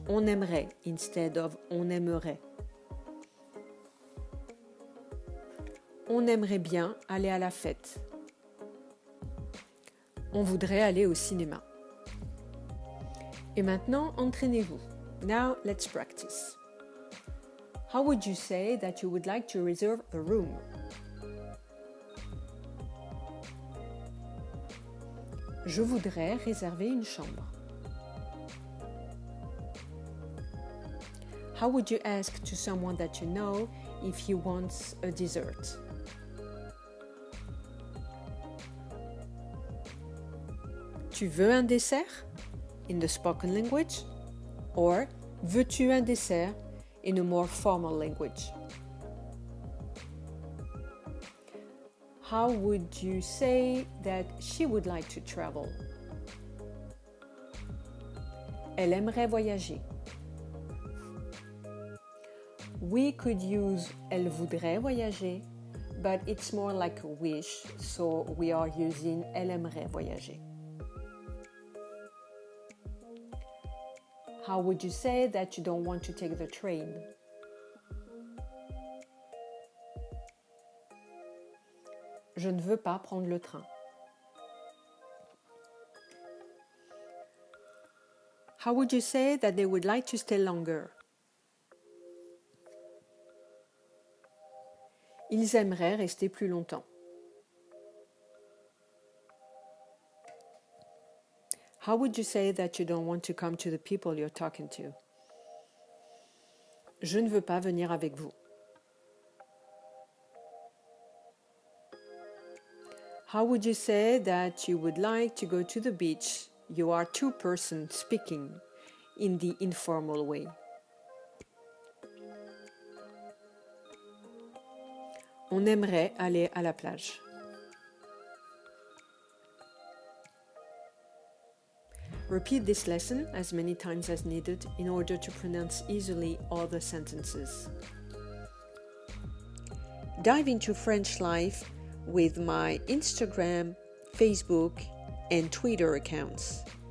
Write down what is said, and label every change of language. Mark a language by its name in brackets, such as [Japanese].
[French] On aimerait [English] instead of [French] on aimerait. On aimerait bien aller à la fête. On voudrait aller au cinéma. Et maintenant, entraînez-vous. [English] Now, let's practice. How would you say that you would like to reserve a room? [French] Je voudrais réserver une chambre. [English] How would you ask to someone that you know if he wants a dessert? [French] Tu veux un dessert? [English] In the spoken language. Or [French] veux-tu un dessert? [English] in a more formal language. How would you say that she would like to travel? [French] Elle aimerait voyager. [English] We could use [French] elle voudrait voyager, [English] but it's more like a wish, so we are using [French] elle aimerait voyager. [English] How would you say that you don't want to take the train? [French] Je ne veux pas prendre le train. [English] How would you say that they would like to stay longer? [French] Ils aimeraient rester plus longtemps. [English] How would you say that you don't want to come to the people you're talking to? [French] Je ne veux pas venir avec vous. [English] How would you say that you would like to go to the beach? You are two persons speaking in the informal way. [French] On aimerait aller à la plage. [English] Repeat this lesson as many times as needed in order to pronounce easily all the sentences. Dive into French life with my Instagram, Facebook, and Twitter accounts.